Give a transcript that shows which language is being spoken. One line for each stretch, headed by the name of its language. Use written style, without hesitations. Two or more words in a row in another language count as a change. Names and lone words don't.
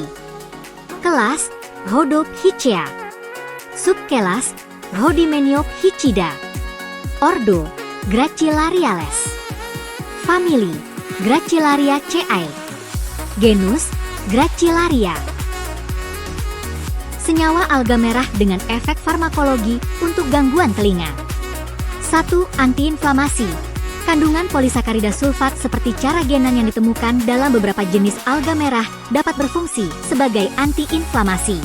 Indonesian: Kelas, Rhodophycea. Subkelas, Rhodymeniophycida. Ordo, Gracilariales. Famili, Gracilariaceae. Genus, Gracilaria. Senyawa alga merah dengan efek farmakologi untuk gangguan telinga. 1. Antiinflamasi. Kandungan polisakarida sulfat seperti carrageenan yang ditemukan dalam beberapa jenis alga merah dapat berfungsi sebagai anti-inflamasi.